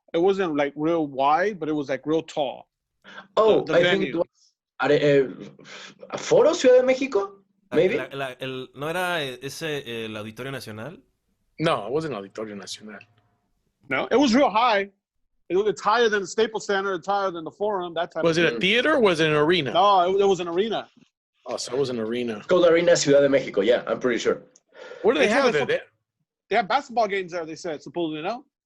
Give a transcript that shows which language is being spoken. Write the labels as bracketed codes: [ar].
[en] It wasn't like real wide, but it was like real tall. Oh, I think it was Foro Ciudad de México, maybe. [es] ¿No era ese el Auditorio Nacional? [en] No, it wasn't Auditorio Nacional. No, it was real high. It's higher than the Staples Center. It's higher than the Forum. That type. Was it a theater or was it an arena? No, it was an arena. Oh, so it was an arena. It's called Arena Ciudad de México. Yeah, I'm pretty sure. What do they have there? They have basketball games there. They said supposedly, no?